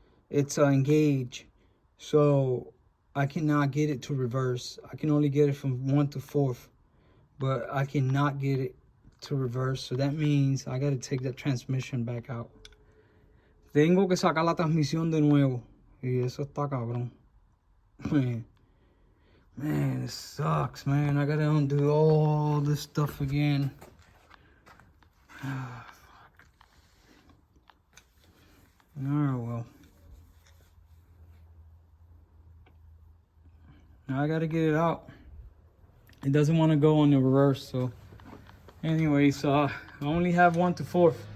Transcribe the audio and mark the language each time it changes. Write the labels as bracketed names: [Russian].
[English] It's engaged, so I cannot get it to reverse. I can only get it from 1 to 4th, but I cannot get it to reverse. So that means I got to take that transmission back out. [Spanish] Tengo que sacar la transmisión de nuevo, y eso está cabrón. [English] Man, it sucks, man. I gotta undo all this stuff again. Oh, well. Now I gotta get it out. It doesn't want to go on the reverse, so anyways, I only have 1 to 4.